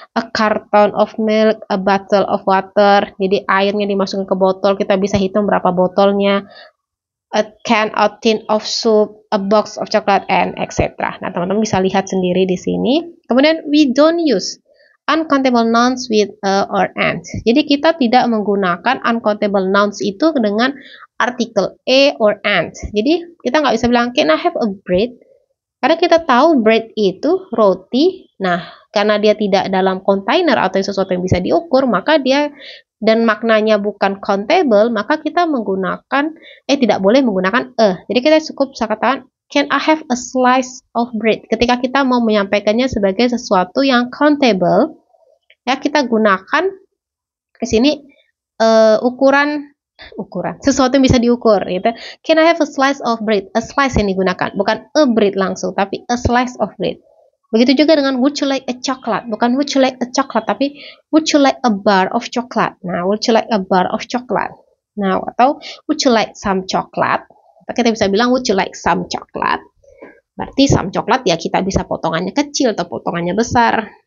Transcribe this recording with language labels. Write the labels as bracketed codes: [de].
[en] A carton of milk, a bottle of water. [id] Jadi airnya dimasukkan ke botol, kita bisa hitung berapa botolnya. [en] A can or tin of soup, a box of chocolate, and etc. [id] Nah, teman-teman bisa lihat sendiri di sini. Kemudian [en] we don't use uncountable nouns with a or and. [id] Jadi kita tidak menggunakan uncountable nouns itu dengan artikel a or and. Jadi kita nggak bisa bilang [en] can I have a bread, [id] karena kita tahu bread itu roti. Nah, karena dia tidak dalam kontainer atau sesuatu yang bisa diukur, maka dia dan maknanya bukan countable, maka kita menggunakan tidak boleh menggunakan Jadi kita cukup bisa katakan [en] can I have a slice of bread. [id] Ketika kita mau menyampaikannya sebagai sesuatu yang countable, ya kita gunakan ke sini ukuran sesuatu yang bisa diukur gitu. [en] Can I have a slice of bread? A slice [id] yang digunakan, bukan [en] a bread [id] langsung, tapi [en] a slice of bread. [id] Begitu juga dengan [en] would you like a chocolate, bukan would you like a chocolate, tapi would you like a bar of chocolate. Nah, would you like a bar of chocolate. Nah, atau would you like some chocolate. [id] Kita bisa bilang [en] would you like some chocolate. [id] Berarti some chocolate ya kita bisa potongannya kecil atau potongannya besar.